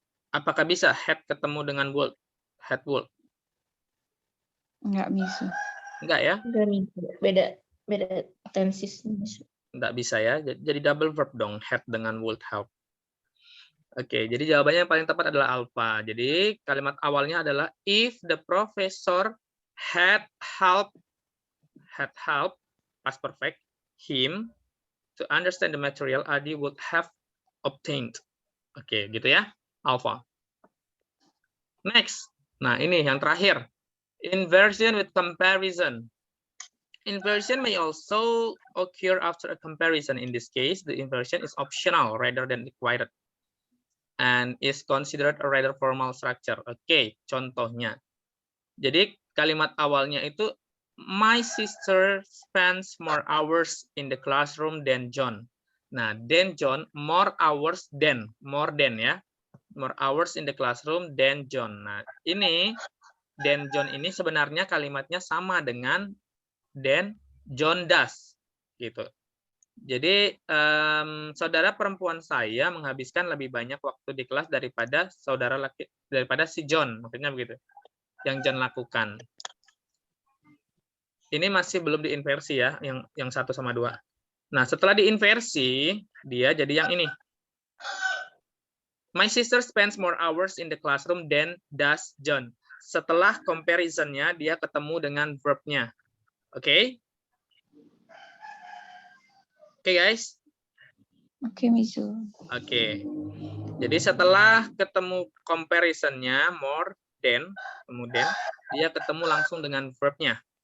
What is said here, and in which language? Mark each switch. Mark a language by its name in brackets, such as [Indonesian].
[Indonesian] Apakah bisa had ketemu dengan would? Had would? Enggak bisa. Enggak ya? Enggak nih, beda tensis. Enggak bisa ya. Jadi double verb dong, [English] had dengan would help. [Indonesian] Oke, jadi jawabannya yang paling tepat adalah alpha. Jadi kalimat awalnya adalah [English] if the professor had helped past perfect him to understand the material, Adi would have obtained. [Indonesian] Oke, gitu ya. Alpha. Next. Nah, ini yang terakhir. [English] Inversion with comparison. Inversion may also occur after a comparison. In this case, the inversion is optional rather than required and is considered a rather formal structure. [Indonesian] Oke, contohnya. Jadi kalimat awalnya itu [English] my sister spends more hours in the classroom than John. Nah, than John, more hours than, more than ya. More hours in the classroom than John. [Indonesian] Nah, ini than John ini sebenarnya kalimatnya sama dengan [English] than John does. [Indonesian] Gitu. Jadi saudara perempuan saya menghabiskan lebih banyak waktu di kelas daripada si John, maksudnya begitu. Yang John lakukan. Ini masih belum diinversi ya, yang 1 sama 2. Nah, setelah diinversi, dia jadi yang ini. [English] My sister spends more hours in the classroom than does John. [Indonesian] Setelah comparison-nya, dia ketemu dengan verb-nya. Oke? Oke, guys? Oke, Mizu. Oke. Jadi setelah ketemu comparison-nya, more than, kemudian dia ketemu langsung dengan verb-nya.